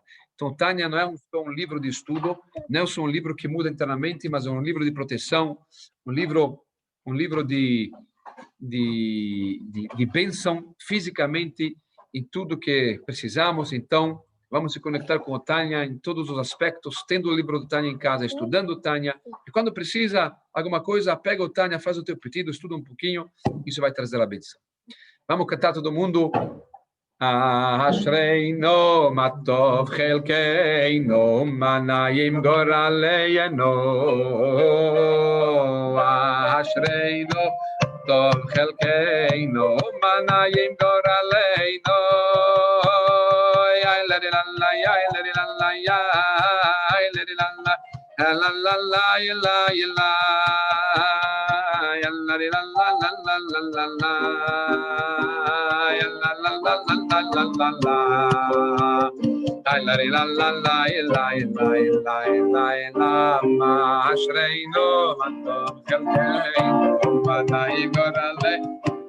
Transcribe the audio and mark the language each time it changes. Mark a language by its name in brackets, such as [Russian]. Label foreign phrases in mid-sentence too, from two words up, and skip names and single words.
[Portuguese] Então, Tânia não é só um livro de estudo, não é só um livro que muda internamente, mas é um livro de proteção, um livro de bênção fisicamente em tudo que precisamos. Então, vamos se conectar com o Tânia em todos os aspectos, tendo o livro do Tânia em casa, estudando o Tânia. E quando precisa alguma coisa, pega o Tânia, faz o teu pedido, estuda um pouquinho, isso vai trazer a bênção. Vamos cantar todo mundo. [Hebrew] אשרינו מה טוב חלקנו מה נעים גורלנו. אשרינו מה טוב חלקנו מה נעים גורלנו. Ya la la la ya la la la ya la la la la la la ya la ya la ya la la la la la la ya la la la la la la la la ay la la la la la la la la מה אשרינו מה טוב חלקנו מה נעים גורלנו.